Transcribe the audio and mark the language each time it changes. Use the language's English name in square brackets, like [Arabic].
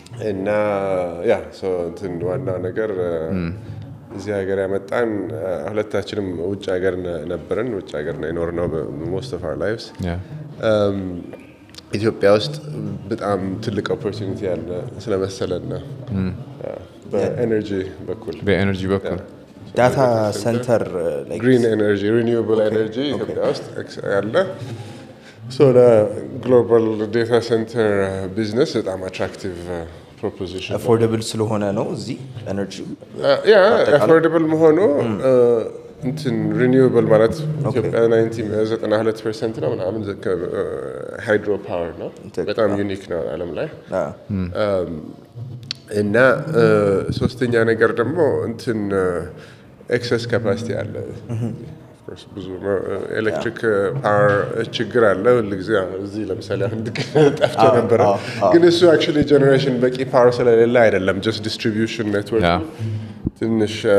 [Amharic] እና ሶ እንትን ዋናው ነገር እዚህ ሀገር ያመጣን ሁለታችንም ውጭ ሀገር ነበርን ውጭ ሀገር ነው የኖርነው [English] most of our lives [Amharic] ኢትዮጵያ ውስጥ በጣም ትልቅ ኦፖርቹኒቲ ያለ ስለመሰለን ነው በኤነርጂ በኩል ዳታ ሴንተር ግሪን ኤነርጂ ሪኒውብል ኤነርጂ ኢትዮጵያ ውስጥ ያለ [English] So the global data center business is an attractive proposition. [Amharic] Affordable ስለሆነ ነው እዚህ ኤነርጂ affordable መሆኑ እንትን renewable ማለት ኢትዮጵያ 92% ነው ምናምን ሃይድሮ ፓወር ነው በጣም ዩኒክ ነው ዓለም ላይ እና ሶስተኛ ነገር ደግሞ እንትን ኤክሰስ ካፓሲቲ አለ ብዙ ኤሌክትሪክ ፓወር ችግር አለ ለጊዜ እዚህ ለምሳሌ አንድ ጠፍቶ ነበር ግን እሱ actually generation በቂ ፓወር ስለሌለ አይደለም [English] just distribution network [Amharic] ትንሽ